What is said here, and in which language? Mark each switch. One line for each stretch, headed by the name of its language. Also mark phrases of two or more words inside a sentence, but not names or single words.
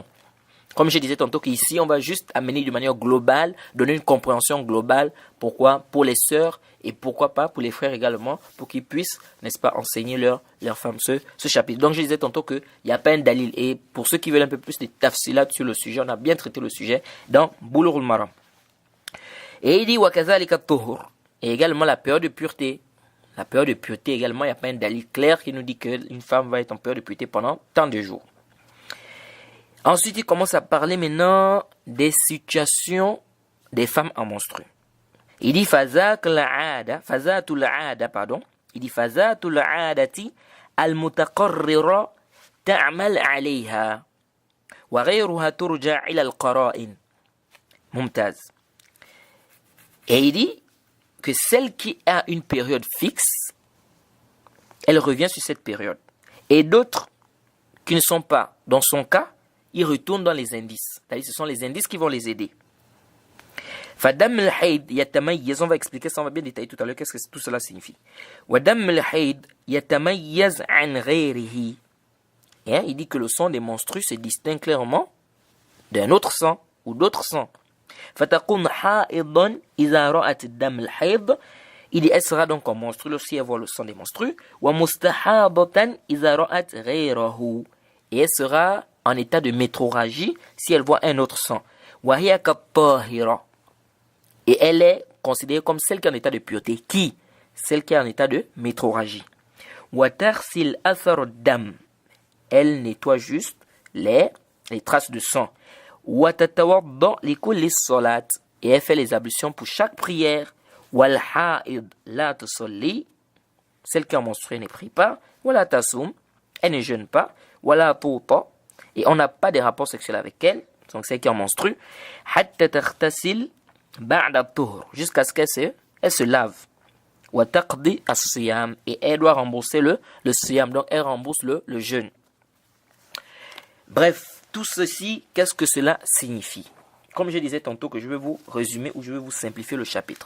French: Comme je disais tantôt qu'ici, on va juste amener de manière globale, donner une compréhension globale, pourquoi pour les sœurs et pourquoi pas pour les frères également, pour qu'ils puissent, n'est-ce pas, enseigner leurs femmes ce chapitre. Donc je disais tantôt qu'il n'y a pas un dalil. Et pour ceux qui veulent un peu plus de tafsilat sur le sujet, on a bien traité le sujet dans Boulough al-Maram. Et il dit
Arabic: وَكَذَلِكَ الطُّهُرُ,
French: et également la période de pureté. La période de pureté également, il n'y a pas un dalil clair qui nous dit qu'une femme va être en période de pureté pendant tant de jours. Ensuite, il commence à parler maintenant des situations des femmes en menstrues. Il dit
Arabic: فذات العادة,
French: pardon.
Arabic: فذات العادة المتقررة تعمل عليها وغيرها ترجع إلى القرائن. Mumtaz.
French: Et il dit que celle qui a une période fixe, elle revient sur cette période. Et d'autres qui ne sont pas dans son cas, ils retournent dans les indices. C'est-à-dire ce sont les indices qui vont les aider.
Arabic: فدم الحيض يتميز,
French: on va expliquer ça, on va bien détailler tout à l'heure qu'est-ce que tout cela signifie.
Arabic: ودم الحيض يتميز عن غيره.
French: Il dit que le sang des menstrues se distingue clairement d'un autre sang ou d'autres sangs.
Arabic: فتكون حائضا إذا رأت الدم الحيض.
French: Il dit elle sera donc en menstrue lorsqu'elle voit le sang des menstrues.
Arabic: ومستحاضة إذا رأت غيره.
French: Et elle sera en état de métrorragie si elle voit un autre sang.
Arabic: وهي كالطاهرة.
French: Et elle est considérée comme celle qui est en état de pureté. Qui? Celle qui est en état de métrorragie.
Arabic: وتغسل أثر الدم.
French: Elle nettoie juste les traces de sang.
Arabic: وتتوضأ لكل صلاة.
French: Et elle fait les ablutions pour chaque prière.
Arabic: والحائض لا تصلي.
French: Celle qui est menstruée ne prie pas.
Arabic: ولا تصوم.
French: Elle ne jeûne pas.
Arabic: ولا توطأ.
French: Et on n'a pas de rapport sexuel avec elle. Donc celle qui est menstrue.
Arabic: حتى تغتسل بعد الطهر.
French: Jusqu'à ce qu'elle se lave.
Arabic: وتقضي الصيام.
French: Et elle doit rembourser le siyam. Donc elle rembourse le jeûne. Bref, tout ceci, qu'est-ce que cela signifie? Comme je disais tantôt que je vais vous résumer ou je vais vous simplifier le chapitre.